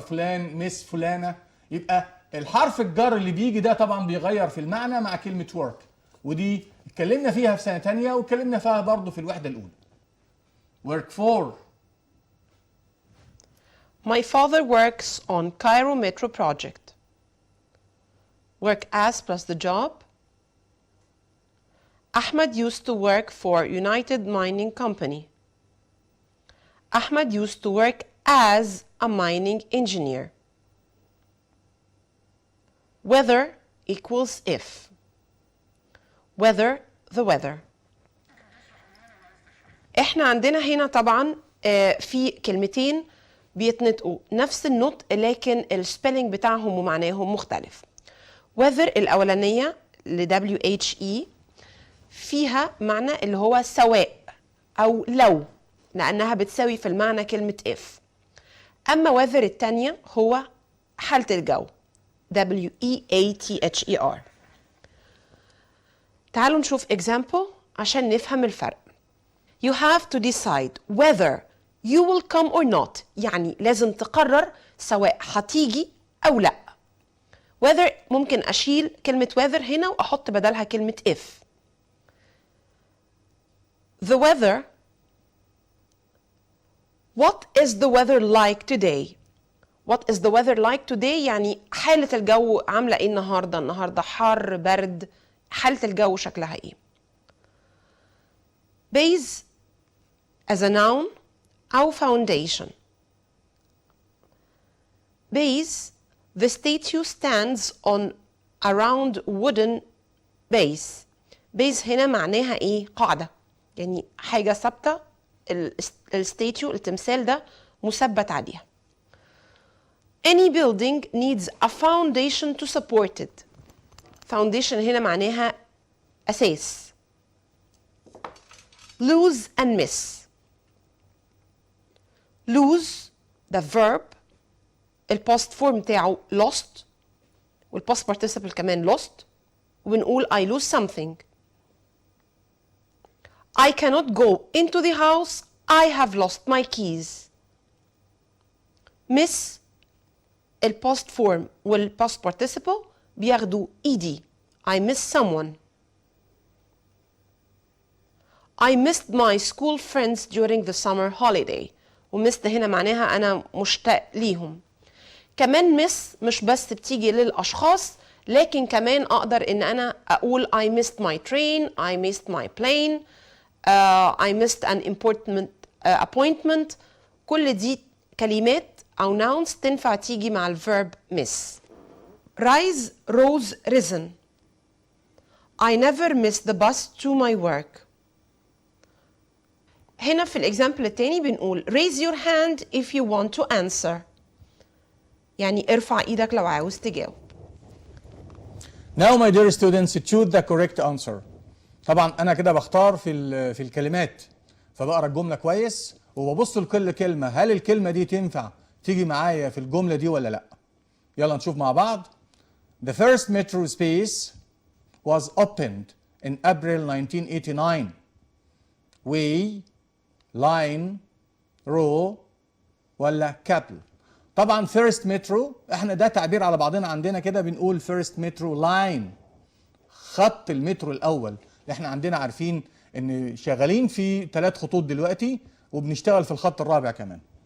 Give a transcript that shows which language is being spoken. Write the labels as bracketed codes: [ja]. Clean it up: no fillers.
[ar] فلان مس فلانة. يبقى الحرف الجر اللي بيجي ده طبعا بيغير في المعنى مع كلمة work، ودي اتكلمنا فيها في سنة تانية واتكلمنا فيها برضه في الوحدة الأولى. [en] Work for. My father works on Cairo Metro project. Work as plus the job. Ahmed used to work for United Mining Company. Ahmed used to work as a mining engineer. Whether equals if. Whether the weather. [ar] احنا عندنا هنا طبعا في كلمتين بيتنطقوا نفس النطق لكن السبيلنج بتاعهم ومعناهم مختلف. whether الأولانية ل WHE فيها معنى اللي هو سواء أو لو، لأنها بتساوي في المعنى كلمة if. أما weather التانية هو حالة الجو WEATHER. تعالوا نشوف example عشان نفهم الفرق. [en] You have to decide whether you will come or not، [ar] يعني لازم تقرر سواء هتيجي أو لأ. whether ممكن أشيل كلمة whether هنا وأحط بدلها كلمة if. [en] The weather. What is the weather like today? What is the weather like today؟ [ar] يعني حالة الجو عاملة ايه النهاردة؟ النهاردة حر برد، حالة الجو شكلها ايه؟ [en] Base as a noun [ar] أو foundation. [en] Base, the statue stands on a round wooden base. [ar] Base هنا معناها ايه؟ قاعدة، يعني حاجة ثابتة، الستاتيو التمثال ده مثبت عليها. [en] Any building needs a foundation to support it. [ar] Foundation هنا معناها أساس. [en] Lose and miss. [ar] Lose the verb الباست فورم بتاعه lost والباست participle كمان lost، وبنقول [en] I lose something. I cannot go into the house. I have lost my keys. Miss الباست form والباست participle بياخدوا ed. I miss someone. I missed my school friends during the summer holiday. [ar] وmissed هنا معناها أنا مشتاق ليهم. كمان miss مش بس بتيجي للأشخاص، لكن كمان أقدر إن أنا أقول [en] I missed my train, I missed my plane, I missed an important appointment. [ar] كل دي كلمات أو nouns تنفع تيجي مع الverb miss. [en] Rise, rose, risen. I never miss the bus to my work. [ar] هنا في الإكزامبل التاني بنقول [en] raise your hand if you want to answer. [ar] يعني ارفع إيدك لو عاوز تجاوب. [en] Now my dear students, choose the correct answer. [ar] طبعا أنا كده بختار في الكلمات، فبقرا الجملة كويس وببص لكل كلمة، هل الكلمة دي تنفع تيجي معايا في الجملة دي ولا لأ؟ يلا نشوف مع بعض. [en] The first metro space was opened in April 1989. way, line, row ولا cable. [ar] طبعا first metro احنا ده تعبير على بعضنا عندنا كده بنقول [en] first metro line، [ar] خط المترو الاول. احنا عندنا عارفين ان شغالين في 3 خطوط دلوقتي وبنشتغل في الخط الرابع كمان.